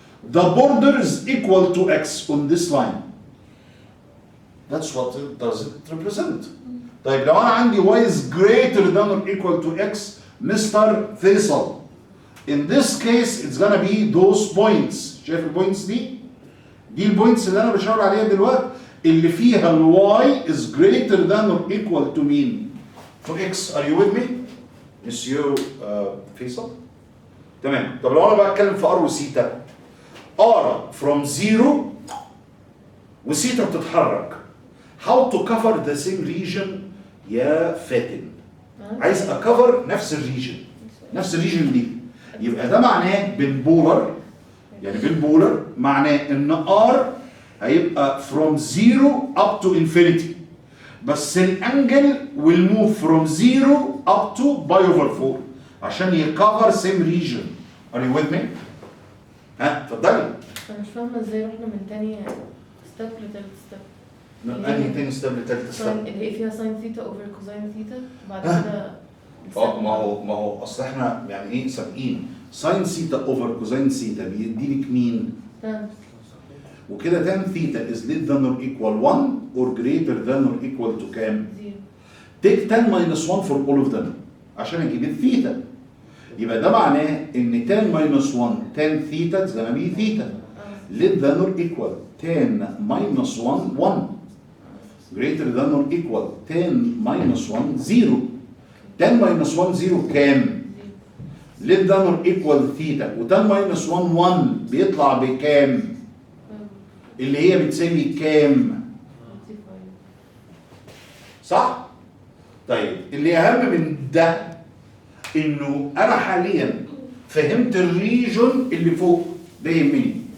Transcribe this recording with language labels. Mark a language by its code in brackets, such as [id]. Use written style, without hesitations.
[en] The border is equal to x on this line. That's what it does it represent. [ar] طيب لو انا عندي [en] y is greater than or equal to x, Mr. Faisal, in this case it's gonna be those points. [ar] شايف البوينتس دي؟ دي البوينتس اللي انا بشاور عليها دلوقتي اللي فيها ال [en] y is greater than or equal to [ar] مين؟ to x. [en] Are you with me? [ar] Monsieur Faisal؟ تمام. طب لو انا بتكلم في r وثيتا، r from 0 وثيتا بتتحرك. [en] How to cover the same region [ar] يا فاتن؟ عايز اكفر نفس الريجن دي. يبقى ده معناه بنبولر، يعني بالبولر معناه ان R هيبقى [en] from 0 up to infinity، [ar] بس الانجل [en] will move from 0 up to pi over 4 [ar] عشان يكفر same region. [en] Are you with me؟ [ar] ها اتفضلي. انا مش فاهمه ازاي رحنا من تاني ستيب لتالت ستيب. من انهي تاني ستيب لتالت ستيب؟ اللي هي فيها ساين ثيتا اوفر كوزاين ثيتا بعد كده. ما هو اصل احنا يعني ايه سابقين. ساين ثيتا اوفر كوزين ثيتا بيديلك مين؟ تان. وكده تان ثيتا [en] is less than or equal 1 or greater than or equal to كام؟ 0. take tan minus 1 for all of them [ar] عشان اجيب الثيتا. يبقى ده معناه ان [en] tan minus 1 tan theta is gonna be theta less than or equal tan minus 1 greater than or equal tan minus 1 0. tan minus 1 0 كام؟ less than or equal theta. [ar] وتان minus 1 بيطلع بكام؟ اللي هي بتساوي كام؟ صح؟ طيب اللي اهم من ده انه انا حاليا فهمت الريجون اللي فوق ده يهمني.